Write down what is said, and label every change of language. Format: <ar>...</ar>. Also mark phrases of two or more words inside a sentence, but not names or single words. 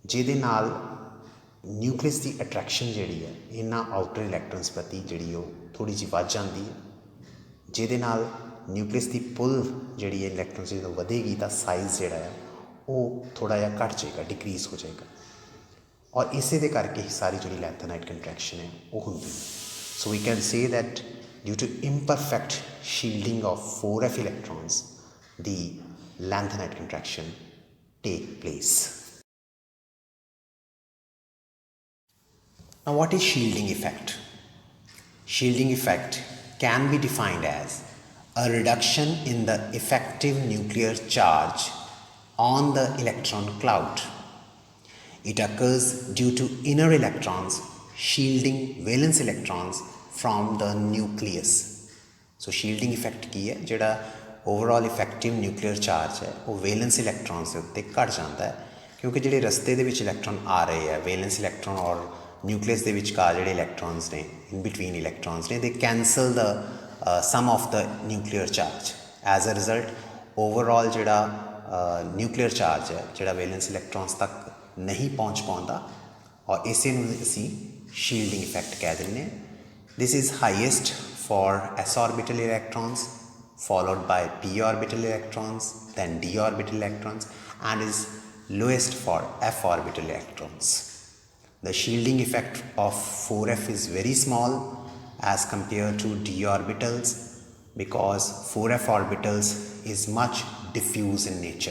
<pa>ਜਿਹਦੇ ਨਾਲ ਨਿਊਕਲੀਅਸ ਦੀ ਅਟਰੈਕਸ਼ਨ ਜਿਹੜੀ ਹੈ ਇਹਨਾਂ</pa> <en>outer electrons</en> <pa>ਪ੍ਰਤੀ ਜਿਹੜੀ ਉਹ ਥੋੜ੍ਹੀ ਜਿਹੀ ਵੱਧ ਜਾਂਦੀ ਹੈ, ਜਿਹਦੇ ਨਾਲ ਨਿਊਕਲੀਅਸ ਦੀ ਪੁੱਲ ਜਿਹੜੀ ਹੈ ਇਲੈਕਟ੍ਰੋਨਸ ਜਦੋਂ ਵਧੇਗੀ ਤਾਂ ਸਾਈਜ਼ ਜਿਹੜਾ ਹੈ ਉਹ ਥੋੜ੍ਹਾ ਜਿਹਾ ਘੱਟ ਜਾਏਗਾ, ਡਿਕਰੀਜ਼ ਹੋ ਜਾਏਗਾ। ਔਰ ਇਸੇ ਦੇ ਕਰਕੇ ਹੀ ਸਾਰੀ ਜਿਹੜੀ</pa> <en>lanthanide contraction</en> <pa>ਹੈ ਉਹ ਹੁੰਦੀ ਹੈ।</pa> <en>so we can say that due to imperfect shielding of 4f electrons, the lanthanoid contraction take place. Now what is shielding effect? Shielding effect can be defined as a reduction in the effective nuclear charge on the electron cloud. It occurs due to inner electrons shielding valence electrons from the nucleus. So shielding effect</en> <pa>ਕੀ ਹੈ, ਜਿਹੜਾ</pa> <en>overall effective nuclear charge</en> <pa>ਹੈ ਉਹ</pa> <en>valence electrons</en> <pa>ਦੇ ਉੱਤੇ ਘਟ ਜਾਂਦਾ ਹੈ, ਕਿਉਂਕਿ ਜਿਹੜੇ ਰਸਤੇ ਦੇ ਵਿੱਚ ਇਲੈਕਟ੍ਰੋਨ ਆ ਰਹੇ ਆ</pa> <en>valence electron</en> <pa>ਔਰ ਨਿਊਕਲੀਅਸ ਦੇ ਵਿਚਕਾਰ ਜਿਹੜੇ ਇਲੈਕਟ੍ਰੋਨਸ ਨੇ</pa> <en>in between electrons</en> <pa>ਨੇ</pa> <en>they cancel the sum of the nuclear charge. As a result overall</en> <pa>ਜਿਹੜਾ</pa> <en>nuclear charge</en> <pa>ਹੈ ਜਿਹੜਾ</pa> <en>valence electrons</en> <pa>ਤੱਕ ਨਹੀਂ ਪਹੁੰਚ ਪਾਉਂਦਾ, ਔਰ ਇਸੇ ਨੂੰ ਅਸੀਂ</pa> <en>shielding effect</en> <pa>ਕਹਿ ਦਿੰਦੇ ਹਾਂ।</pa> <en>This is highest for s orbital electrons, followed by p orbital electrons, then d orbital electrons, and is lowest for f orbital electrons. The shielding effect of 4f is very small as compared to d orbitals, because 4f orbitals is much diffuse in nature.</en>